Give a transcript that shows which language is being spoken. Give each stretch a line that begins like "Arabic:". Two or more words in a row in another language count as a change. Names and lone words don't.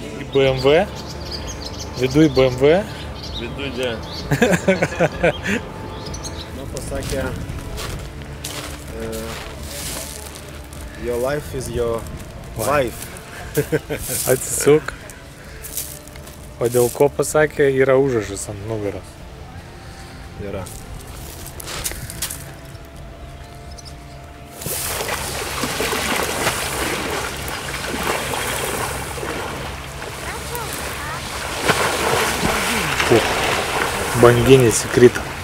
Lithuanian: BMW. Viduj BMW. Viduj ne. Nu, pasakė,
English: your life is your life.
Lithuanian: Atsisuk. O dėl ko pasakė, yra užrašas ant nugaros. Yra. Banginis įkrito.